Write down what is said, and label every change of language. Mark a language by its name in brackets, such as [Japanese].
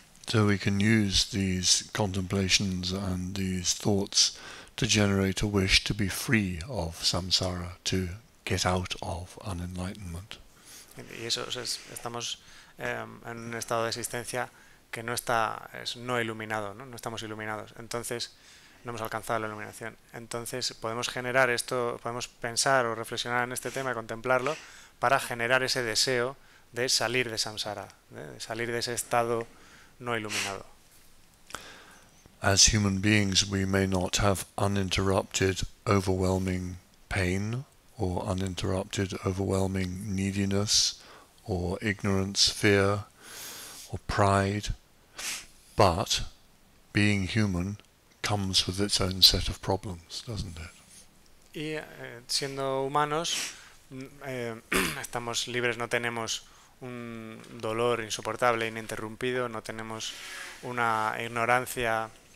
[English] So we can use these contemplations and these thoughts to generate a wish to be free of samsara, to get out of unenlightenment. [Spanish] Y eso estamos en un estado de existencia que es no iluminado, ¿no? No estamos iluminados. Entonces no hemos alcanzado la iluminación. Entonces podemos generar esto, podemos pensar o reflexionar en este tema, contemplarlo, para generar ese deseo de salir de samsara, de salir de ese estado no iluminado. [English] As human beings, we may not have uninterrupted, overwhelming pain, or uninterrupted, overwhelming neediness, or ignorance, fear, or pride, but being human comes with its own set of problems, doesn't it? [Spanish] Y siendo humanos, estamos libres, no tenemos un dolor insoportable, ininterrumpido, no tenemos una ignorancia